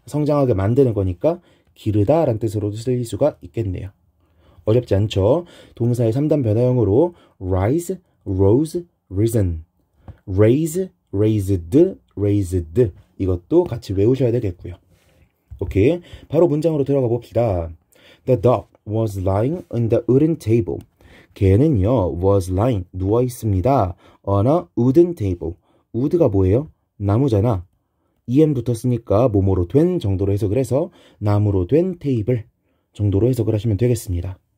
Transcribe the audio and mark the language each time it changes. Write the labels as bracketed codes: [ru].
[ko] 성장하게 만드는 거니까 기르다 라는 뜻으로도 쓰일 수가 있겠네요. 어렵지 않죠? 동사의 3단 변화형으로 rise, rose, risen, raise, raised, raised 이것도 같이 외우셔야 되겠고요. 오케이, 바로 문장으로 들어가 봅시다. [en] The dog was lying on the wooden table. [ko] 개는요 was lying, 누워 있습니다. on a wooden table. wood가 뭐예요? 나무잖아. em 붙었으니까 뭐뭐로 된 정도로 해석을 해서 나무로 된 테이블 정도로 해석을 하시면 되겠습니다.